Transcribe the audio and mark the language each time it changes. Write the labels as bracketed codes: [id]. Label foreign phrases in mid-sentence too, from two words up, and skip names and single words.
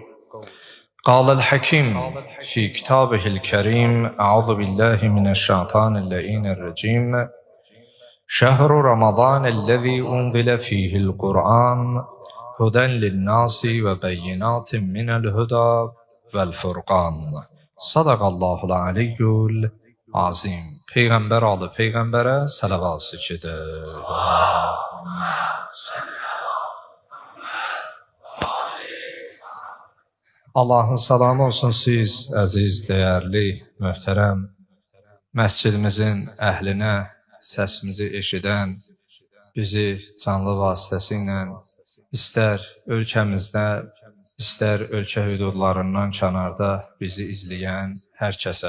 [ar] قال الحكيم في كتابه الكريم: أعوذ بالله من الشيطان اللعين الرجيم. شهر رمضان الذي أنزل فيه القرآن هدى للناس وبينات من الهدى والفرقان. صدق الله العلي العظيم. [az] Peyğəmbər alı Peyğəmbərə salavat çəkir. Allahın salamı olsun siz, əziz, dəyərli, möhtərəm məscidimizin əhlinə, səsimizi eşidən, bizi canlı vasitəsilə istər ölkəmizdə, istər ölkə hüdudlarından kənarda bizi izləyən hər kəsə.